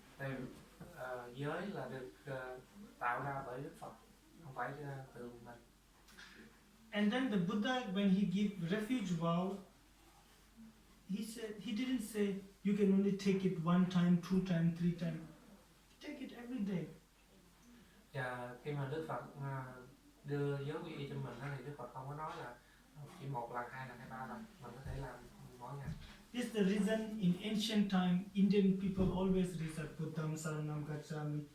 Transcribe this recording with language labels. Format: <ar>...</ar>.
<vi>Thì giới là được tạo ra bởi Đức Phật, không phải từ mình.</vi> <en>And then the Buddha, when he gave refuge vow, he didn't say you can only take it 1 time, 2 time, 3 time. Take it every day.</en> <vi>Và khi mà Đức Phật đưa giới quy y cho mình thì Đức Phật không có nói là chỉ 1 lần, 2 lần hay 3 lần, mình có thể làm mỗi ngày.</vi> <en>This is the reason in ancient time Indian people always recite</en> <pi>Buddham Saranam Gacchami.</pi>